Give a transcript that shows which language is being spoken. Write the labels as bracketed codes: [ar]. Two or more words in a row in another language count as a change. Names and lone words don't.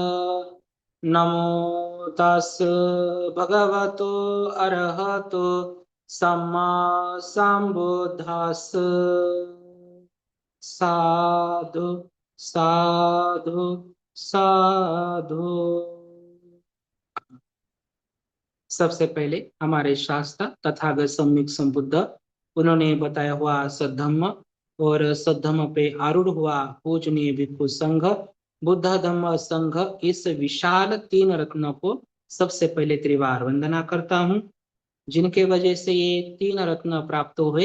[pi] नमो तस् भगवतो अरहतो सम्मा संबुद्धस्स। साधु साधु साधु। [hi] सबसे पहले हमारे शास्त्र तथागत सम्यक संबुद्ध उन्होंने बताया हुआ सद्धम्म और सद्धम्म पे आरूढ़ हुआ पूजनीय भिक्षु संघ बुद्ध धम्म संघ, इस विशाल तीन रत्नों को सबसे पहले त्रिवार वंदना करता हूँ, जिनके वजह से ये तीन रत्न प्राप्त हुए।